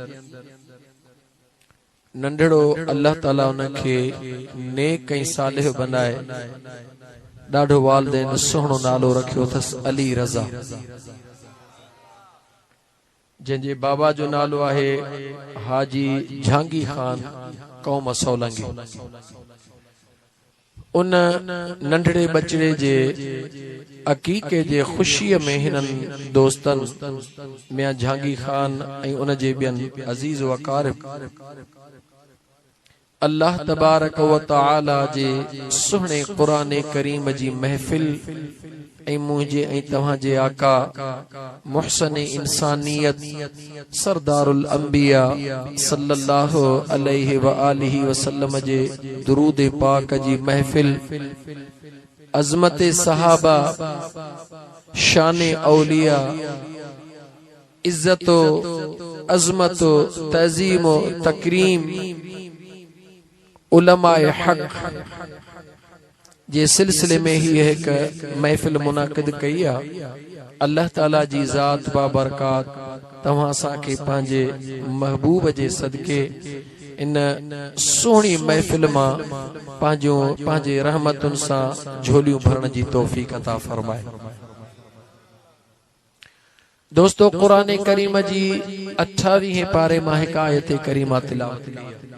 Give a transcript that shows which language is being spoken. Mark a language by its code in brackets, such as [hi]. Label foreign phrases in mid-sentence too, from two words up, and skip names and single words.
[sd] नंढड़ो अल्लाह ताला उनखे नेक ऐं सालिह बनाए ॾाढो वालदेन सुहिणो नालो रखियो अथसि अली रज़ा, जंहिंजे बाबा जो नालो आहे हाजी जहांगीर खान क़ौम सोलंगी। उन नंढड़े बचड़े जे अकीके जे खुशीअ में हिननि दोस्तनि मियां जहांगीर खान ऐं उन जे ॿियनि अज़ीज़ व अक़ारिब [ar] الله تبارك وتعالى [sd] जे सुहिणे क़ुरान करीम जी महफ़िल ऐं मुंहिंजे ऐं तव्हांजे आका मुहसन इंसानियत सरदारुल अंबिया [ar] صلى الله عليه وآله وسلم [sd] जे दुरूद पाक जी महफ़िल, अज़मत सहाबा, शान औलिया, इज्जतो अज़मतो तज़ीमो तकरीम उलमाए हक जे सिलसिले में ही एक महफिल मुनाकिद कई आ। अल्लाह ताला जी ज़ात बाबरकात तव्हां असांखे पंहिंजे महबूब जे सदके इन सोहणी महफिल मां पंहिंजे रहमतुनि सां झोलियूं भरण जी तौफ़ीक़ अता फरमाए। दोस्तो, क़ुरान करीम जी 28 पारे मां हिक आयत करीमा तिलावत कई।